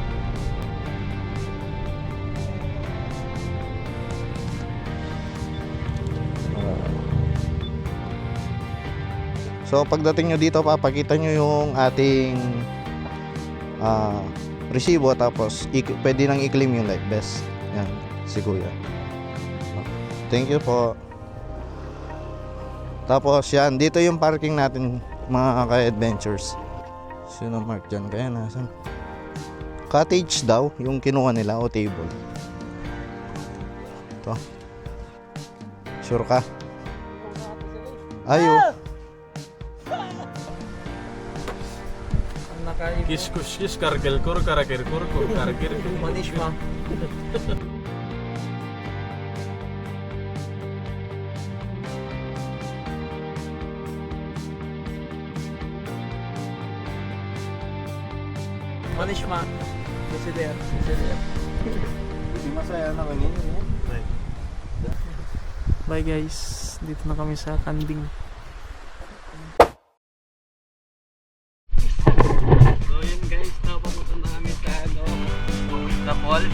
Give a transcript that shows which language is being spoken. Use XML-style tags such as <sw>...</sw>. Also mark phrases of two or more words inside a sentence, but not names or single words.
<tl>So pagdating nyo dito, papakita nyo yung ating resibo, tapos pwede nang i-claim yung life vest. Yan, si Kuya.</tl> <en>Thank you po.</en> <tl>Tapos yan, dito yung parking natin mga ka-adventures. Sino mark dyan? Kaya nasan? Cottage daw yung kinuha nila o table. Ito. Sure ka? Ayo. किस कुछ करगिल कुर करगिर कुर कुर करगिर Manish ma. Manish ma. Kasi there. Hindi masaya na kami.</tl> <en>Bye guys.</en> <tl>Dito na kami sa Kanding. So yun guys, napapunta na kami sa sa falls.</tl>